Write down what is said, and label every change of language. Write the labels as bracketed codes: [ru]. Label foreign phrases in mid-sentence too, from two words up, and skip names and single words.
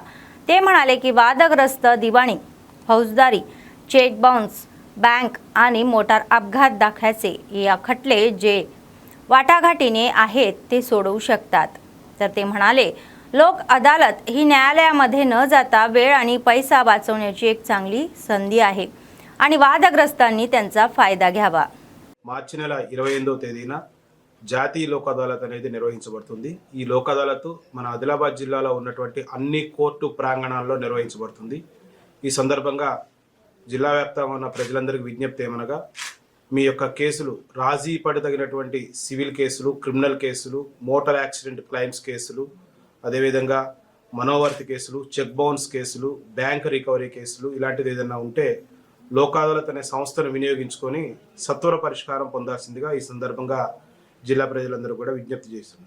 [mr] ते म्हणाले की वादग्रस्त दिवाणी, फौजदारी, चेक बाउन्स, बँक आणि मोटार अपघात दाखल्याचे या खटले जे वाटाघाटीने आहेत ते सोडवू शकतात। तर ते म्हणाले लोक अदालत ही न्यायालयामध्ये न जाता वेळ आणि पैसा वाचवण्याची एक चांगली संधी आहे आणि వాదగ్రస్తాंनी त्यांचा फायदा घ्यावा। [te] మార్చి నెల 28వ తేదీన జాతీయ లోక్ అదాలత్ అనేది నిర్వహించబడుతుంది। ఈ లోక్ అదాలత్ మన ఆదిలాబాద్ జిల్లాలో ఉన్నటువంటి అన్ని కోర్టు ప్రాంగణాల్లో నిర్వహించబడుతుంది। ఈ సందర్భంగా జిల్లా వ్యాప్తంగా ఉన్న ప్రజలందరికీ విజ్ఞప్తి ఏమనగా మీ యొక్క కేసులు రాజీ పడదగినటువంటి సివిల్ కేసులు, క్రిమినల్ కేసులు, [en] motor accident claims [te] కేసులు, అదేవిధంగా మనోవర్తి కేసులు, [en] check bounce [te] కేసులు, [en] bank recovery [te] కేసులు ఇలాంటిది ఏదైనా ఉంటే లోక్ అదాలత్ అనే సంస్థను వినియోగించుకొని సత్వర పరిష్కారం పొందాల్సిందిగా ఈ సందర్భంగా జిల్లా ప్రజలందరూ కూడా విజ్ఞప్తి చేస్తున్నారు।